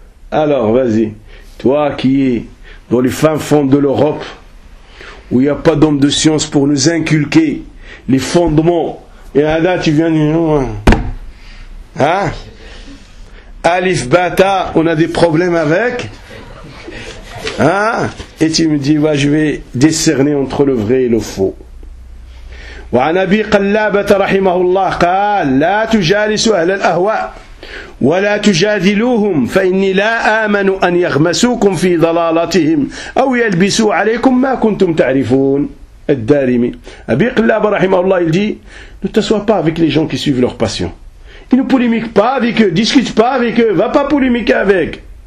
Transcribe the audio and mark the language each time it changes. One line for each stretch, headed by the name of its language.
French: Alors, vas-y, toi qui es dans les fins fonds de l'Europe, où il n'y a pas d'homme de science pour nous inculquer les fondements, et à là, tu viens de nous... Alif Bata, on a des problèmes avec. Et tu me dis, je vais discerner entre le vrai et le faux.
Arabic: وعن أبي قلابة رحمه الله قال لا تجالسوا أهل الأهواء ولا تجادلوهم فإني لا آمن أن يغمسوكم في ضلالتهم أو يلبسوا عليكم ما كنتم تعرفون الدارمي. أبي قلابة رحمه الله يجي
French: ne t'assois pas avec les gens qui suivent leur passion. Ils ne polémiquent pas avec eux, discute pas avec eux, va pas polémiquer avec.